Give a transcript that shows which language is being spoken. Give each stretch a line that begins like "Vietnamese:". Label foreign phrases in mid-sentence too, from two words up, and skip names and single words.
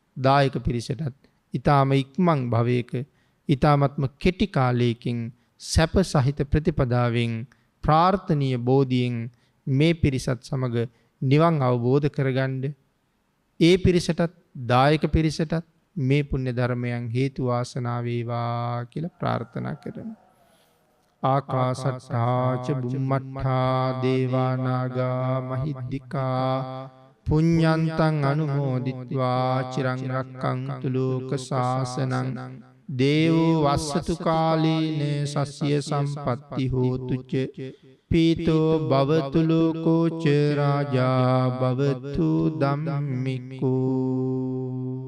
Sinhala: දායක පිරිසටත් ඊ타ම ඉක්මන් භවයක ඊ타මත්ම කෙටි කාලයකින් සැප සහිත ප්‍රතිපදාවෙන් ප්‍රාර්ථනීය බෝධියෙන් මේ පිරිසත් සමග නිවන් අවබෝධ කරගන්න ඒ පිරිසටත් දායක පිරිසටත් මේ පුණ්‍ය ධර්මයන් හේතු වාසනා වේවා කියලා ප්‍රාර්ථනා කරමු.
Pali: ආකාසට්ටා ච බුම්මට්ටා දේවා නාග මහිද්దికා පුඤ්ඤන්තං අනුමෝදිත්වා චිරං රක්ඛන්තු ලෝක සාසනං දේවෝ වස්සතු කාලේන සස්්‍ය සම්පත්ති හෝතු ච පීතෝ භවතු ලෝකෝ ච රාජා භවතු ධම්මිකෝ